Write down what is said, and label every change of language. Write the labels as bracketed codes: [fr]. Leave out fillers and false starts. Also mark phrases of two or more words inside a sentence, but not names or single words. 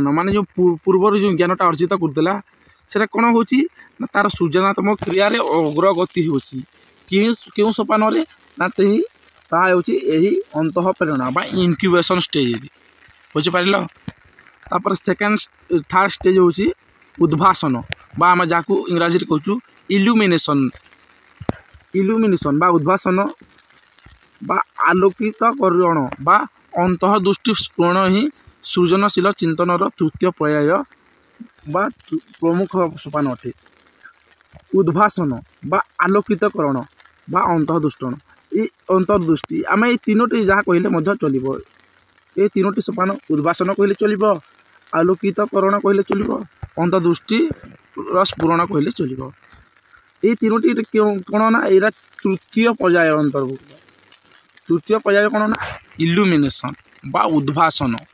[or] ମାନେ ଯୋ ପୂର୍ବର ଯୋ ଜ୍ଞାନଟା ଅର୍ଜିତ କରୁଲା ସେ କଉଣ ହୋ ତାର ସୃଜନାତ୍ମକ କ୍ରିୟା ଅଗ୍ରଗତି ହେଉଛି କେଉଁ ସୋପାନ ନା ଏହି ଅନ୍ତଃପ୍ରେରଣା ବା [en] incubation stage [or] ବୁଝିପାର ତାପର [en] second third stage [or] ହେଉଛି ଉଦ୍ଭାସନ ବା ଆମେ ଯାହା ଇଂରାଜୀ କହୁ ଇଲ୍ୟୁମିନେସନ ବା ଉଦ୍ଭାସନ ବା ଆଲୋକିତକରଣ ବା ଅନ୍ତଃଦୃଷ୍ଟି ସ୍ଫୁରଣ ହିଁ ସୃଜନଶୀଳ ଚିନ୍ତନର ତୃତୀୟ ପର୍ଯ୍ୟାୟ ବା ପ୍ରମୁଖ ସୋପାନ ଅଟେ। ଉଦ୍ଭାସନ ବା ଆଲୋକିତକରଣ ବା ଅନ୍ତଃଦୃଷ୍ଟନ ଏ ଅନ୍ତର୍ଦୃଷ୍ଟି ଆମେ ଏ ତିନୋଟି ଯାହା କହିଲେ ଚଳ ଏ ତିନୋଟି ସୋପାନ ଉଦ୍ଭାସନ କହିଲେ ଚଳ ଆଲୋକିତକରଣ କହିଲେ ଚଳ ଅନ୍ତର୍ଦୃଷ୍ଟି ସ୍ଫୁରଣ କହିଲେ ଚଳ ଏ ତିନୋଟି କଉଣ ନା ଏଠି ତୃତୀୟ ପର୍ଯ୍ୟାୟ ଅନ୍ତର୍ଭୁକ୍ତ ତୃତୀୟ ପର୍ଯ୍ୟାୟ କଉଣ ନା ଇଲ୍ୟୁମିନେସନ ବା ଉଦ୍ଭାସନ